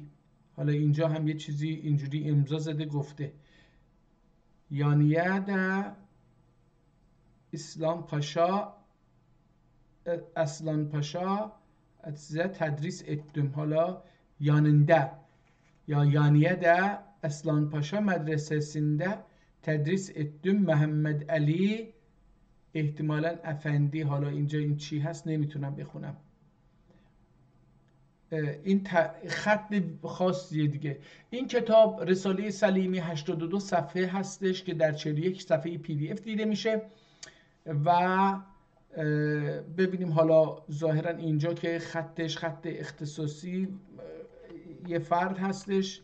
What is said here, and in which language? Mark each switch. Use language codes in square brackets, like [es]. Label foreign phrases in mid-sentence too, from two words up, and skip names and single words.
[fa] حالا اینجا هم یه چیزی اینجوری امضا زده گفته [tr] Yanya'da Aslan Paşa tedris ettim. حالا Yanında ya Yanya'da Aslan Paşa medresesinde tedris ettim. [fa] Muhammed Ali احتمالاً افندی. حالا اینجا این چی هست نمیتونم بخونم. این خط خاصیه دیگه. این کتاب رساله سلیمی 82 صفحه هستش که در 41 صفحه PDF دیده میشه و ببینیم حالا ظاهرا اینجا که خطش خط اختصاصی یه فرد هستش.